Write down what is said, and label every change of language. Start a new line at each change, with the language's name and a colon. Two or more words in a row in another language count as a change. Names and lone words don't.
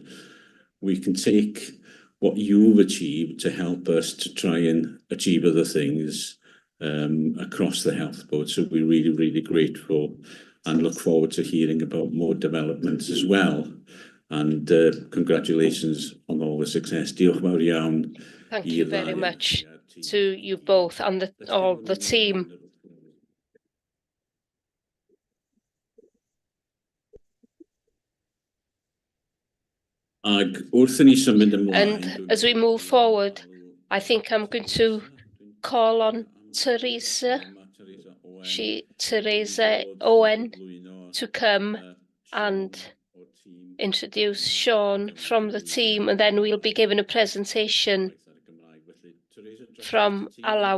English: We can take what you've achieved to help us to try and achieve other things across the health board. So we're really, really grateful and look forward to hearing about more developments as well. And congratulations on all the success.
Welsh: Diolch fawr iawn.
English: Thank you very much to you both and all the team. And as we move forward, I think I'm going to call on Teresa Owen to come and introduce Sean from the team, and then we'll be given a presentation from Alaw.